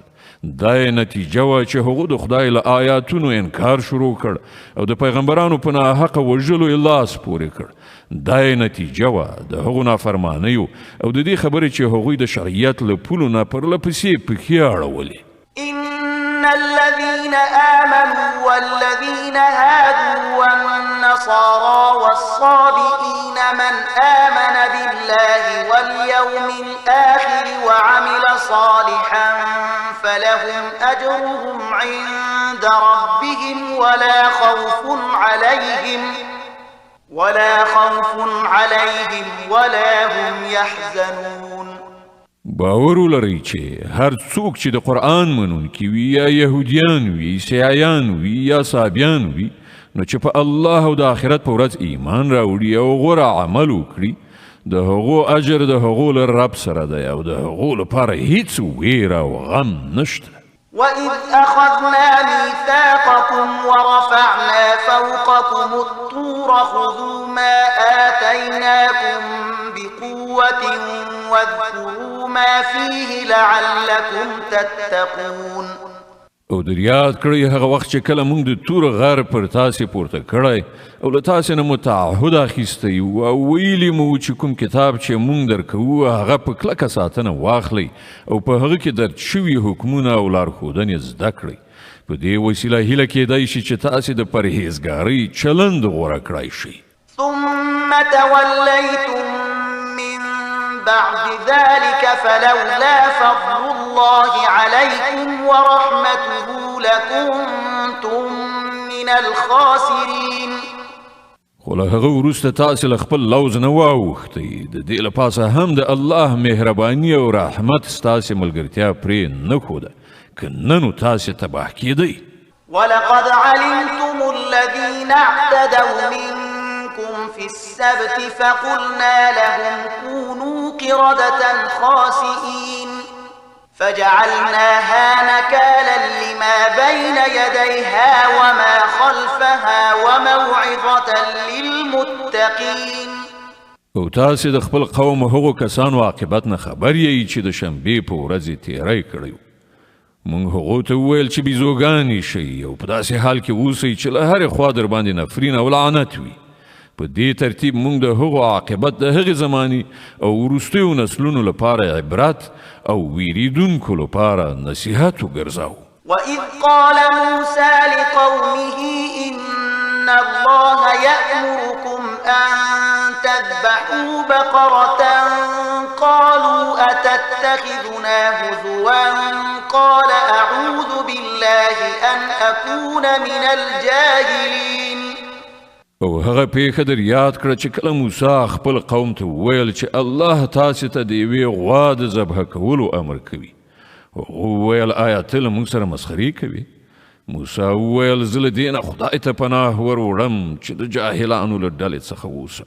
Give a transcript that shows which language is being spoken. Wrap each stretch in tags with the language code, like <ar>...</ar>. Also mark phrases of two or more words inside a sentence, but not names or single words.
<ps>دا یې نتیجه وه چې هغو د خدای له آیاتونو انکار شروع کړ او د پیغمبرانو په ناحقه وژلو یې لاس پورې کړ. دا یې نتیجه وه د هغو نافرمانیو او د دې خبرې چې هغوی د شرعیت له پولو نه پرله پسې پښې اړولې.</ps> <ar>إن الذين آمنوا والذين هادوا والنصارى والصابئين من آمن بالله واليوم الآخر وعمل صالحا فلهم أجرهم عند ربهم ولا خوف عليهم ولا هم يحزنون.</ar> <ps>باور ولرئ چې هر څوک چې د قرآن منونکي وي یا یهودیان وي عیسایان وي یا صابیان وي نو چې په الله او د آخرت په ورځ ایمان راوړي او غوره عمل وکړي د هغو اجر د هغو له رب سره دی او د هغو لپاره هیڅ ویره او غم نشته.</ps> <ar>وإذ أخذنا ميثاقكم ورفعنا فوقكم الطور خذوا ما آتيناكم بقوة واذكروا ما فيه لعلكم تتقون.</ar> <ps>او در یاد کړئ هغه وخت چې کله موږ د تور غر پر تاسې پورته کړی او له تاسې نه مو تعهد اخیستی او ویلي مو چې کوم کتاب چې موږ درکوو هغه په کلکه ساتنه واخلئ او په هغه کې درج شوي حکمونه او لارښودنې زده کړئ. په دې وسیله هیله کیدای شي چې تاسې د پرهیزګارۍ چلند غوره کړای شئ.</ps> <ar>ثم توليتم من بعد ذلك فلولا فضل الله عليكم ورحمته لكنتم من الخاسرين.</ar> <ps>خو له هغه وروسته تاسې له خپل لوز نه واوښتئ د دې له پاسه هم د الله مهرباني او رحمت ستاسې ملګرتیا پرې نه ښوده که نه نو تاسې تباه کیدئ.</ps> <ar>ولقد علمتم الذين اعتدوا منكم في السبت فقلنا لهم كونوا قردة خاسئين فجعلناها نكالا لما بين يديها وما خلفها وموعظة للمتقين.</ar> <ps>او تاسې د خپل قوم هغو کسانو عاقبت نه خبر یې چې د شنبې په ورځې تیری کړی و. موږ هغو ته وویل چې بیزوګانې شئ او په داسې حال کې اوسئ چې له هرې خوا در باندې نفرین او لعنت وي. په دې ترتیب موږ د هغو عاقبت د هغې زمانې او وروستیو نسلونو لپاره عبرت او ویریدونکو لپاره نصیحت وګرځاو.</ps> <ar>وإذ قال موسى لقومه إن الله يأمركم أن تذبحوا بقرة قالوا أتتخذنا هزوا قال أعوذ بالله أن أكون من الجاهلين.</ar> <ps>او هغه پیښه در یاد کړه چې کله موسی خپل قوم ته وویل چې الله تاسې ته د یوې غوا د ذبح کولو امر کوي. هغه وویل آیا ته له موږ سره مسخرې کوې؟ موسی وویل زه له دې نه خدای ته پناه ور وړم چې د جاهلانو له ډلې څخه اوسم.</ps>